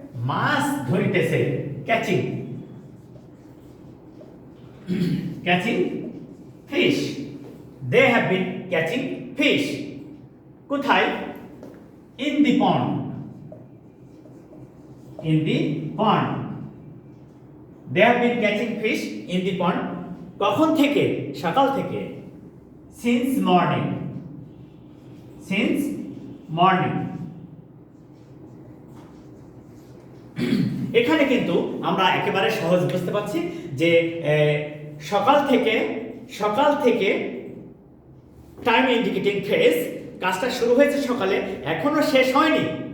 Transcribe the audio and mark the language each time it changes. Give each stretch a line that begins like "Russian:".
Bangla: Much ধরিতেছে,
English: Catching, catching fish. They have been catching fish.
Bangla: কোথায়?
English: In the pond, in the pond. They have been catching fish in the pond.
Bangla: কখন থেকে? সকাল থেকে।
English: Since morning, since morning.
Bangla: এখানে কিন্তু আমরা একেবারে সহজ বুঝতে পারছি যে সকাল থেকে টাইম ইন্ডিকেটিং ফ্রেজ, কাজটা শুরু হয়েছে সকালে, এখনো শেষ হয়নি।